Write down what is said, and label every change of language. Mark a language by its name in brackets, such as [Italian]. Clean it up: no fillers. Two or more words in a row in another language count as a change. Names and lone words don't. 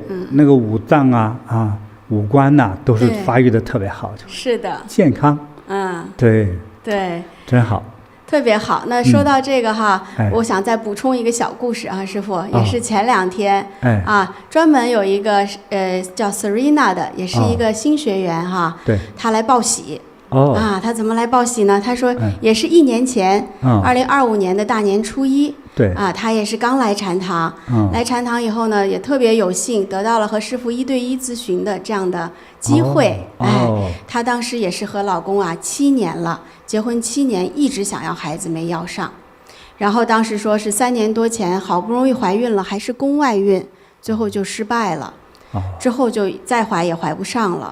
[Chinese] 那個五臟啊五官吶都是發育的特別好，是的，健康，對，真好。特別好，那說到這個哈，我想再補充一個小故事啊，師父，也是前2天，專門有一個叫 Serena 的，也是一個新學員哈，他來報喜， 哦，他怎麼來報喜呢？他說也是1年前，2025年的大年初一，對，他也是剛來禪堂，來禪堂以後呢，也特別有幸得到了和師父1對1諮詢的這樣的機會，他當時也是和老公7年了，結婚7年，一直想要孩子沒要上，然後當時說是3年多前好不容易懷孕了，還是宮外孕，最後就失敗了，之後就再懷也懷不上了。